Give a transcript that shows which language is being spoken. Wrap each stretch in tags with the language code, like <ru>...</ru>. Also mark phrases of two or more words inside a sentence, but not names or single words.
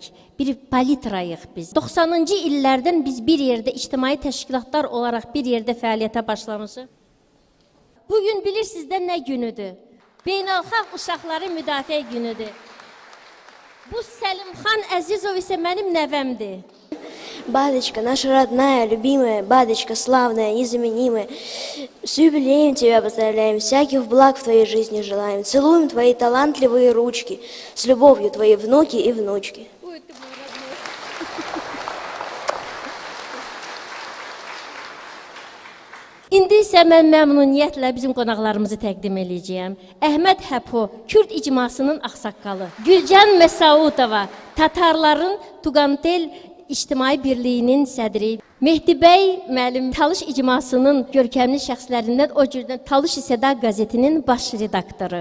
<az>Bir palitrayıq biz. 90-cı illərdən biz bir yerdə ictimai təşkilatlar olaraq bir yerdə fəaliyyətə başlamışıq. Bugün bilirsiniz də nə günüdür? Beynəlxalq Uşaqları Müdafiə günüdür. Bu Səlimxan Əzizov isə mənim nəvəmdir.</az> <ru>Бадочка, наша родная, любимая, Бадочка, славная, незаменимая, с юбилеем тебя поздравляем, всяких благ в твоей жизни желаем, целуем твои талантливые ручки, с любовью твои внуки и внучки.</ru> <az>İndi isə mən məmnuniyyətlə bizim qonaqlarımızı təqdim edəcəyəm. Əhməd Həpo, Kürd icmasının ağsaqqalı, Gülcan Məsaudova, Tatarların Tuqantel İctimai Birliyinin sədri, Mehdi bəy müəllim Talış icmasının görkəmli şəxslərindən, o cürdən Talış İsəda qəzetinin baş redaktoru.</az>